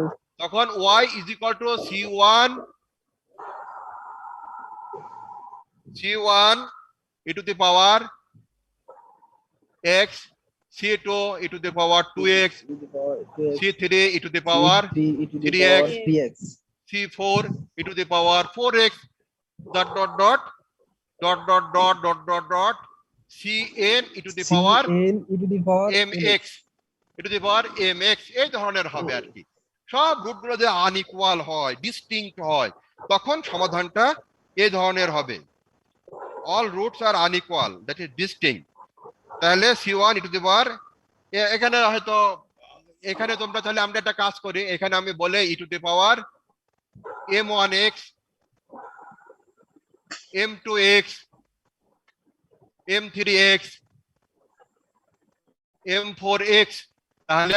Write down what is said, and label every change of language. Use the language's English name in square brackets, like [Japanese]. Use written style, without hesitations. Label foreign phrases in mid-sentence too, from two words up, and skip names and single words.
[Bangla] তখন [English] y is equal to c1 e to the power x, c2 e to the power 2x, c3 e to the power 3x, 3x, c4 e to the power 4x, dot dot dot dot dot dot dot dot dot cn e to the power cn e to the power [Bangla] mx [English] e to the power [Bangla] mx। এই ধরনের হবে আর কি। সব রুটগুলো যে আনইকুয়াল হয়, ডিস্টিংক্ট হয়, তখন সমাধানটা এই ধরনের হবে। [English] all roots are unequal, that is distinct. [Bangla] তাহলে c1 [English] e to the power, [Bangla] এখানে হয়তো এখানে তোমরা, তাহলে আমরা একটা কাজ করি, এখানে আমি বলে [English] e to the power [Bangla] m1x, m2x, m3x, m4x, তাহলে